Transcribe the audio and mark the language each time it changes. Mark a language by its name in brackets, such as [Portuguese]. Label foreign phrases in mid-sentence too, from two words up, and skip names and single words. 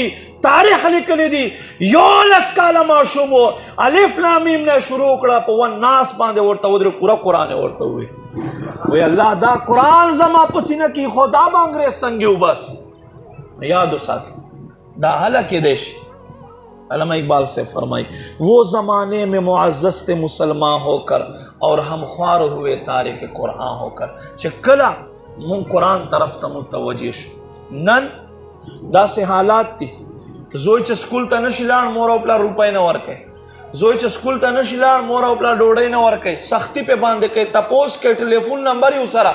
[Pashto] تاریخ لیکلی دی 11 کاله ماشوم و، الف لام میم نه شروع کړه، په ون ناس باندې ورته ودرې، پوره قرآن یې ورته ووایي. وایي الله دا قرآن زما په سینه کې ایښود، دا به انګریز څنګه وباسي؟ یاد وساتئ دا حالا کیدای شي. [Urdu] علامہ اقبال سے فرمائی وہ زمانے میں معزز تھے مسلمان ہو کر اور ہم خوار ہوئے تارک قرآن ہو کر. [Pashto] چې کله مون قرآن طرف ته متوجه شو، نن داسې حالات دي زوی چې سکول ته نشي لاړ مور او پلار روپۍ نه ورکوي، زوی چې سکول ته نشي لاړ مور او پلار ډوډۍ نه ورکوي، سختی پې باندې کوي، تپوس کوي، ټلیفون نمبر یې ورسره.